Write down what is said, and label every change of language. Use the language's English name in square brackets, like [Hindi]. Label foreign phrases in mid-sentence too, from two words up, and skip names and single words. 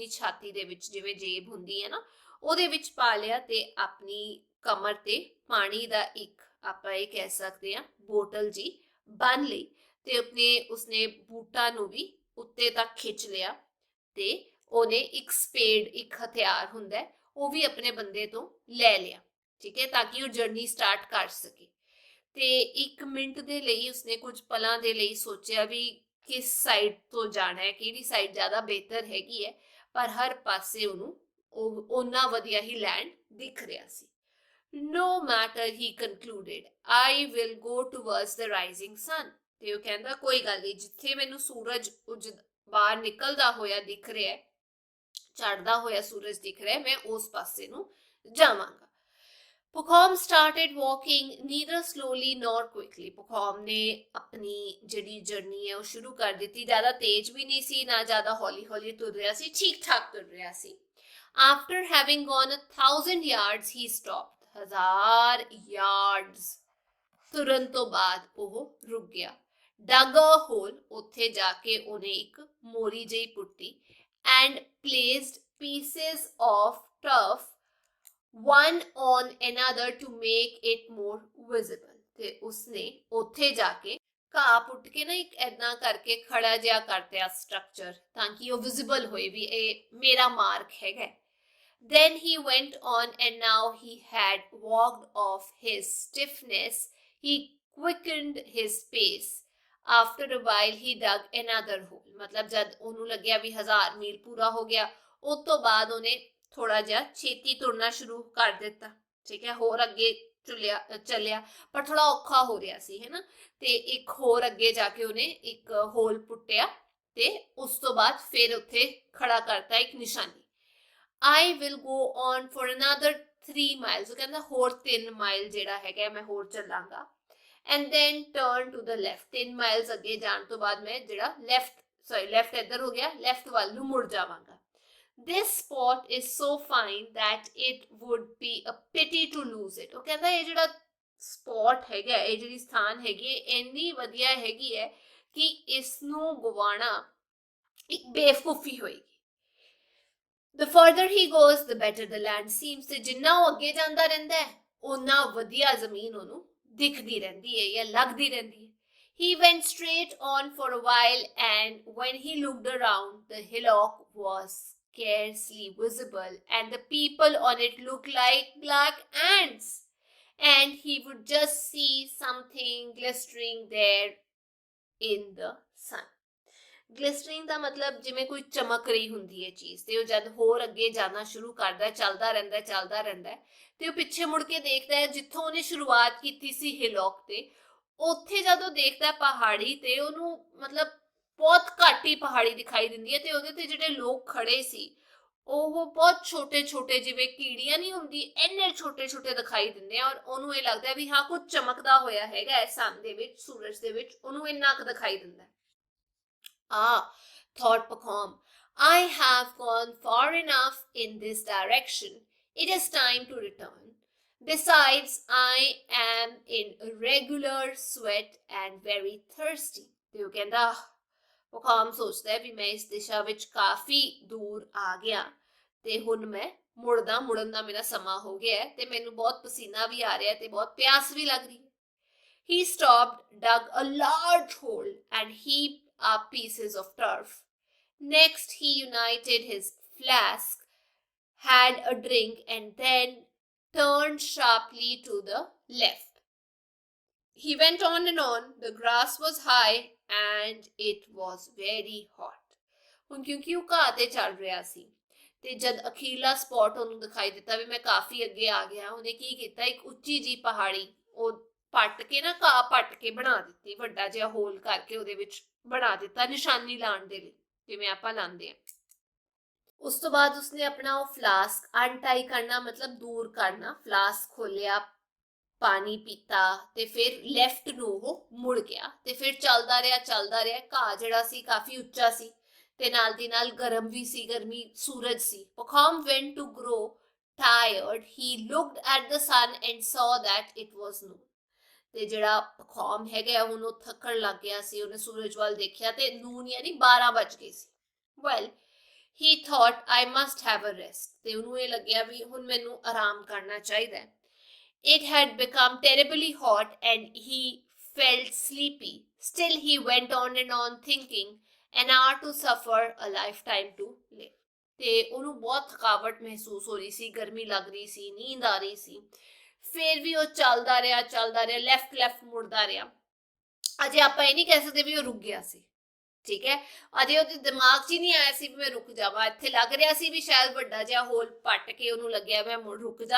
[Punjabi] ਛਾਤੀ ਦੇ ਵਿੱਚ, ਜਿਵੇਂ ਜੇਬ ਹੁੰਦੀ ਹੈ ਨਾ, ਉਹਦੇ ਵਿੱਚ ਪਾ ਲਿਆ ਤੇ ਆਪਣੀ ਕਮਰ ਤੇ ਪਾਣੀ ਦਾ ਇੱਕ ਆਪਾਂ ਇਹ ਕਹਿ ਸਕਦੇ ਹਾਂ ਬੋਤਲ ਜੀ ਬੰਨ ਲਈ ਤੇ ਉਸਨੇ ਬੂਟਾਂ ਨੂੰ ਵੀ ਉੱਤੇ ਤੱਕ ਖਿੱਚ ਲਿਆ ਤੇ ਉਹਨੇ ਇੱਕ ਸਪੇਡ, ਇੱਕ ਹਥਿਆਰ ਹੁੰਦਾ ਉਹ ਵੀ ਆਪਣੇ ਬੰਦੇ ਤੋਂ ਲੈ ਲਿਆ, ਠੀਕ ਹੈ, ਤਾਂ ਕਿ ਉਹ [English] journey start [Punjabi] ਕਰ ਸਕੇ। ਤੇ 1 ਮਿੰਟ ਦੇ ਲਈ ਉਸਨੇ ਕੁਝ ਪਲਾਂ ਦੇ ਲਈ ਸੋਚਿਆ ਵੀ ਕਿਸ ਸਾਈਡ ਤੋਂ ਜਾਣਾ ਹੈ, ਕਿਹੜੀ ਸਾਈਡ ਜ਼ਿਆਦਾ ਬਿਹਤਰ ਹੈਗੀ ਹੈ, ਪਰ ਹਰ ਪਾਸੇ ਉਹਨੂੰ ਓਨਾ ਵਧੀਆ ਹੀ ਲੈਂਡ ਦਿਖ ਰਿਹਾ ਸੀ। [English] No matter, he concluded, I will go towards the rising sun. [Punjabi] ਤੇ ਉਹ ਕਹਿੰਦਾ ਕੋਈ ਗੱਲ ਨਹੀਂ, ਜਿੱਥੇ ਮੈਨੂੰ ਸੂਰਜ ਬਾਹਰ ਨਿਕਲਦਾ ਹੋਇਆ ਦਿਖ ਰਿਹਾ ਹੈ, ਚੜਦਾ ਹੋਇਆ ਸੂਰਜ ਦਿਖ ਰਿਹਾ ਹੈ, ਮੈਂ ਉਸ ਪਾਸੇ ਨੂੰ ਜਾਵਾਂਗਾ। [English] Pukhom started walking neither slowly nor quickly. [Punjabi] Pukhom [Hindi] ने अपनी [Punjabi] ਜਿਹੜੀ ਜਰਨੀ ਹੈ ਉਹ ਸ਼ੁਰੂ ਕਰ ਦਿੱਤੀ, ਜ਼ਿਆਦਾ ਤੇਜ਼ ਵੀ ਨਹੀਂ ਸੀ, ਨਾ ਜ਼ਿਆਦਾ ਹੌਲੀ ਹੌਲੀ ਤੁਰ ਰਿਹਾ ਸੀ, ਠੀਕ ਠਾਕ ਤੁਰ ਰਿਹਾ ਸੀ। [English] After having gone 1,000 yards, he stopped. [Punjabi] 1000 yards ਤੁਰਨ ਤੋਂ ਬਾਅਦ ਉਹ ਰੁਕ ਗਿਆ। [English] Dug a hole, [Punjabi] ਉੱਥੇ ਜਾ ਕੇ ਉਹਨੇ ਇੱਕ ਮੋਰੀ ਜਿਹੀ ਪੁੱਟੀ, [English] and placed pieces of turf one on another to make it more visible. [Punjabi] ਤੇ ਉਸਨੇ ਉੱਥੇ ਜਾ ਕੇ ਘਾਹ ਪੁੱਟ ਕੇ ਨਾ ਇੱਕ ਏਦਾਂ ਕਰਕੇ ਖੜਾ ਜਿਹਾ ਕਰਤਿਆ ਸਟਰਕਚਰ, ਤਾਂ ਕਿ ਉਹ ਵਿਜ਼ਿਬਲ ਹੋਏ ਵੀ ਇਹ ਮੇਰਾ ਮਾਰਕ ਹੈਗਾ। [English] Then he went on, and now he had walked off his stiffness. He quickened his pace. After a while he dug another hole. [Hindi] मतलब जब [Punjabi] ਉਹਨੂੰ ਲੱਗਿਆ ਵੀ 1000 ਮੀਲ ਪੂਰਾ ਹੋ ਗਿਆ, ਉਸ ਤੋਂ ਬਾਅਦ ਉਹਨੇ ਥੋੜਾ ਜਿਹਾ ਛੇਤੀ ਤੁਰਨਾ ਸ਼ੁਰੂ ਕਰ ਦਿੱਤਾ, ਠੀਕ ਹੈ, ਹੋਰ ਅੱਗੇ ਚੱਲਿਆ, ਪਰ ਥੋੜਾ ਔਖਾ ਹੋ ਰਿਹਾ ਸੀ, ਹੈ ਨਾ, ਤੇ ਇੱਕ ਹੋਰ ਅੱਗੇ ਜਾ ਕੇ ਉਹਨੇ ਇੱਕ ਹੋਲ ਪੁੱਟਿਆ ਤੇ ਉਸ ਤੋਂ ਬਾਅਦ ਫਿਰ ਉੱਥੇ ਖੜਾ ਕਰਤਾ ਇੱਕ ਨਿਸ਼ਾਨੀ। [English] I will go on for another 3 miles. [Punjabi] ਉਹ ਕਹਿੰਦਾ ਹੋਰ 3 ਮਾਈਲ ਜਿਹੜਾ ਹੈਗਾ ਮੈਂ ਹੋਰ ਚੱਲਾਂਗਾ। [English] And then turn to the left. [Punjabi] 3 miles ਅੱਗੇ ਜਾਣ ਤੋਂ ਬਾਅਦ ਮੈਂ ਜਿਹੜਾ left ਇੱਧਰ ਹੋ ਗਿਆ, left ਵੱਲ ਨੂੰ ਮੁੜ ਜਾਵਾਂਗਾ। [English] This spot is so fine that it would be a pity to lose it. [Punjabi] ਉਹ ਕਹਿੰਦਾ ਇਹ ਜਿਹੜਾ ਸਪੌਟ ਹੈਗਾ, ਇਹ ਜਿਹੜੀ ਸਥਾਨ ਹੈਗੀ ਇੰਨੀ ਵਧੀਆ ਹੈਗੀ ਹੈ ਕਿ ਇਸ ਨੂੰ ਗਵਾਣਾ ਇੱਕ ਬੇਵਕੂਫੀ ਹੋਏਗੀ। [English] The further he goes, the better the land seems. [Punjabi] ਤੇ ਜਿੰਨਾ ਉਹ ਅੱਗੇ ਜਾਂਦਾ ਰਹਿੰਦਾ ਹੈ, ਉਨਾ ਵਧੀਆ ਜ਼ਮੀਨ ਉਹਨੂੰ ਦਿਖਦੀ ਰਹਿੰਦੀ ਹੈ ਜਾਂ ਲੱਗਦੀ ਰਹਿੰਦੀ ਹੈ। [English] He went straight on for a while, and when he looked around, the hillock was scarcely visible, and the people on it looked like black ants, and he would just see something glistering there in the sun. [Punjabi] ਗਲਿਸਟਰਿੰਗ ਦਾ ਮਤਲਬ ਜਿਵੇਂ ਕੋਈ ਚਮਕ ਰਹੀ ਹੁੰਦੀ ਹੈ ਚੀਜ਼, ਤੇ ਉਹ ਜਦ ਹੋਰ ਅੱਗੇ ਜਾਣਾ ਸ਼ੁਰੂ ਕਰਦਾ, ਚੱਲਦਾ ਰਹਿੰਦਾ ਤੇ ਉਹ ਪਿੱਛੇ ਮੁੜ ਕੇ ਦੇਖਦਾ ਹੈ ਜਿੱਥੋਂ ਉਹਨੇ ਸ਼ੁਰੂਆਤ ਕੀਤੀ ਸੀ ਹਿਲੌਕ ਤੇ, ਉੱਥੇ ਜਦੋਂ ਦੇਖਦਾ ਪਹਾੜੀ ਤੇ ਉਹਨੂੰ ਮਤਲਬ ਬਹੁਤ ਘੱਟ ਹੀ ਪਹਾੜੀ ਦਿਖਾਈ ਦਿੰਦੀ ਹੈ, ਤੇ ਉਹਦੇ ਤੇ ਜਿਹੜੇ ਲੋਕ ਖੜੇ ਸੀ ਉਹ ਬਹੁਤ ਛੋਟੇ ਛੋਟੇ, ਜਿਵੇਂ ਕੀੜੀਆਂ ਨਹੀਂ ਹੁੰਦੀ ਇੰਨੇ ਛੋਟੇ ਛੋਟੇ ਦਿਖਾਈ ਦਿੰਦੇ ਆ, ਔਰ ਉਹਨੂੰ ਇਹ ਲੱਗਦਾ ਵੀ ਹਾਂ ਕੁਝ ਚਮਕਦਾ ਹੋਇਆ ਹੈਗਾ ਸਨ ਦੇ ਵਿੱਚ, ਸੂਰਜ ਦੇ ਵਿੱਚ, ਉਹਨੂੰ ਇੰਨਾ ਕੁ ਦਿਖਾਈ ਦਿੰਦਾ। [English] Ah, thought Pukhom, I have gone far enough in this direction. It is time to return. Besides, I am in regular sweat and very thirsty. [Punjabi] ਤੇ ਉਹ ਕਹਿੰਦਾ, Pukhom ਸੋਚਦਾ ਹੈ ਵੀ ਮੈਂ ਇਸ ਦਿਸ਼ਾ ਵਿੱਚ ਕਾਫੀ ਦੂਰ ਆ ਗਿਆ ਤੇ ਹੁਣ ਮੈਂ ਮੁੜਨ ਦਾ ਮੇਰਾ ਸਮਾਂ ਹੋ ਗਿਆ ਹੈ ਤੇ ਮੈਨੂੰ ਬਹੁਤ ਪਸੀਨਾ ਵੀ ਆ ਰਿਹਾ ਤੇ ਬਹੁਤ ਪਿਆਸ ਵੀ ਲੱਗ ਰਹੀ ਹੈ। [English] He stopped, dug a large hole, and heaped up pieces of turf. Next, he united his flask, had a drink, and then turned sharply to the left. He went on and on. The grass was high and it was very hot. [Punjabi] ਹੁਣ ਕਿਉਂਕਿ ਉਹ ਘਾਹ ਤੇ ਚੱਲ ਰਿਹਾ ਸੀ ਤੇ ਜਦ ਅਖੀਰਲਾ ਸਪੌਟ ਉਹਨੂੰ ਦਿਖਾਈ ਦਿੱਤਾ ਵੀ ਮੈਂ ਕਾਫੀ ਅੱਗੇ ਆ ਗਿਆ, ਉਹਨੇ ਕੀ ਕੀਤਾ, ਇੱਕ ਉੱਚੀ ਜੀ ਪਹਾੜੀ ਉਹ ਪੱਟ ਕੇ ਨਾ, ਘਾਹ ਪੱਟ ਕੇ ਬਣਾ ਦਿੱਤੀ, ਵੱਡਾ ਜਿਹਾ ਹੋਲ ਕਰਕੇ ਉਹਦੇ ਵਿੱਚ ਬਣਾ ਦਿੱਤਾ ਨਿਸ਼ਾਨੀ ਲਾਉਣ ਦੇ ਲਈ, ਜਿਵੇਂ ਆਪਾਂ ਲਾਉਂਦੇ ਆ। ਉਸ ਤੋਂ ਬਾਅਦ ਉਸਨੇ ਆਪਣਾ ਉਹ [English] flask untie [Punjabi] ਕਰਨਾ, ਮਤਲਬ ਦੂਰ ਕਰਨਾ, ਫਲਾਸਕ ਖੋਲਿਆ, ਪਾਣੀ ਪੀਤਾ ਤੇ ਫਿਰ ਲੈਫਟ ਨੂੰ ਉਹ ਮੁੜ ਗਿਆ ਤੇ ਫਿਰ ਚੱਲਦਾ ਰਿਹਾ। ਘਾਹ ਜਿਹੜਾ ਸੀ ਕਾਫੀ ਉੱਚਾ ਸੀ ਤੇ ਨਾਲ ਦੀ ਨਾਲ ਗਰਮ ਵੀ ਸੀ, ਗਰਮੀ ਸੂਰਜ ਸੀ। [English] Pukhom went to grow tired. He looked at the sun and saw that it was noon. [Punjabi] ਤੇ ਜਿਹੜਾ ਪਖੌਮ ਹੈਗਾ ਹੁਣ ਉਹ ਥੱਕਣ ਲੱਗ ਗਿਆ ਸੀ, ਉਹਨੇ ਸੂਰਜ ਵੱਲ ਦੇਖਿਆ ਤੇ ਨੂਨ ਯਾਨੀ 12 ਵੱਜ ਗਏ ਸੀ। [English] ਵੈਲ he thought I must have a rest. [Punjabi] ਤੇ ਉਹਨੂੰ ਇਹ ਲੱਗਿਆ ਵੀ ਹੁਣ ਮੈਨੂੰ ਆਰਾਮ ਕਰਨਾ ਚਾਹੀਦਾ। [English] It had become terribly hot and he felt sleepy. Still he went on and on thinking, an hour to suffer, a lifetime to live. [Punjabi] ਤੇ ਉਹਨੂੰ ਬਹੁਤ ਥਕਾਵਟ ਮਹਿਸੂਸ ਹੋ ਰਹੀ ਸੀ, ਗਰਮੀ ਲੱਗ ਰਹੀ ਸੀ, ਨੀਂਦ ਆ ਰਹੀ ਸੀ। ਫਿਰ ਵੀ ਉਹ ਚੱਲਦਾ ਰਿਹਾ, ਲੈਫਟ ਮੁੜਦਾ ਰਿਹਾ। ਅਜੇ ਆਪਾਂ ਇਹ ਨਹੀਂ ਕਹਿ ਸਕਦੇ ਵੀ ਉਹ ਰੁਕ ਗਿਆ ਸੀ, ਠੀਕ ਹੈ। ਅਜੇ ਉਹਦੇ ਦਿਮਾਗ 'ਚ ਹੀ ਨਹੀਂ ਆਇਆ ਸੀ ਵੀ ਮੈਂ ਰੁਕ ਜਾਵਾਂ। ਇੱਥੇ ਲੱਗ ਰਿਹਾ ਸੀ ਵੀ ਸ਼ਾਇਦ ਵੱਡਾ ਜਿਹਾ ਹੋਲ ਪੱਟ ਕੇ ਉਹਨੂੰ ਲੱਗਿਆ ਮੈਂ ਰੁਕ ਜਾ।